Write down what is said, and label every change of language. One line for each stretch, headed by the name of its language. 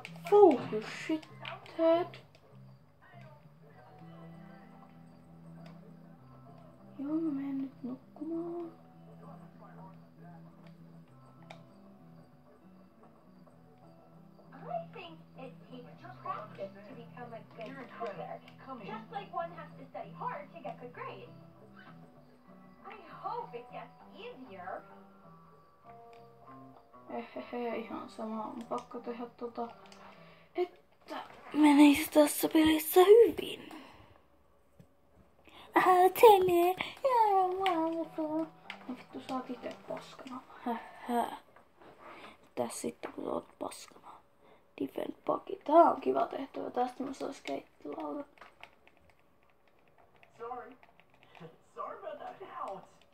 English: Focus shithead.
Finnish: Joo, mä menen nyt nukkumaan.
English: I think it takes practice to become a good You're incredible. coder. Come here. Just like one has to study hard to get good grades. I hope it gets easier.
Finnish: Ihan sama. On pakko tehdä että menisi tässä pelissä hyvin.
English: Tell me, you're wonderful.
Finnish: No vittu, sä oot ite paskana. Mitäs sitten kun sä oot paskana?
English: Defend Bucky.
Finnish: Tää on kiva tehtävä. Tästä mä saan skeittilaudan.
English: Sorry. Sorry about that. Ouch.